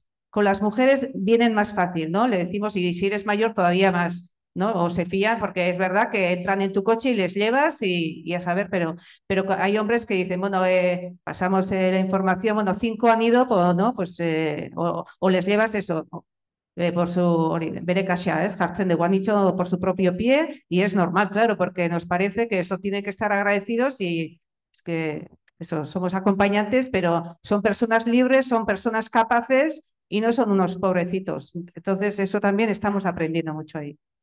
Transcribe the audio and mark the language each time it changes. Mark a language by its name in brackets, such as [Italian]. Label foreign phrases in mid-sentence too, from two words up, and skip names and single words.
[Spanish] Con las mujeres vienen más fácil, ¿no? Le decimos, y si eres mayor todavía más, ¿no? O se fían porque es verdad que entran en tu coche y les llevas y a saber, pero hay hombres que dicen, bueno, pasamos la información, bueno, 5 han ido, pues, ¿no? Pues, o les llevas eso, por su [Basque] bere kaxa, jartzen dugu, [Spanish] han dicho por su propio pie y es normal, claro, porque nos parece que eso tiene que estar agradecidos y es que eso, somos acompañantes, pero son personas libres, son personas capaces y no son unos pobrecitos. Entonces, eso también estamos aprendiendo mucho ahí.